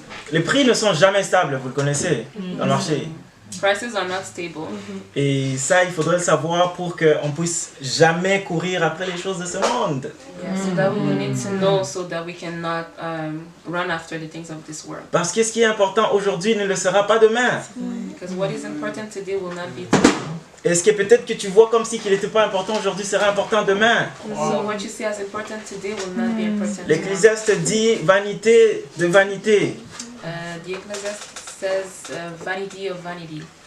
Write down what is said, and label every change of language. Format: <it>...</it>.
<fr>Les prix ne sont jamais stables, vous le connaissez, dans le marché.</fr> <en>Prices are not stable.</en> <fr>Et ça, il faudrait le savoir pour qu'on puisse jamais courir après les choses de ce monde.</fr> <en>Yeah, so that we will need to know so that we cannot run after the things of this world.</en> <fr>Parce que ce qui est important aujourd'hui ne le sera pas demain.</fr> <en>Because what is important today will not be tomorrow.</en> <fr>Et ce que peut-être que tu vois comme si qu'il n'était pas important aujourd'hui sera important demain.</fr> <en>So what you see as important today will not be important tomorrow.</en> <fr>L'Ecclésiaste dit vanité de vanité.</fr> <en>The Ecclesiastes says vanity of vanity.</en>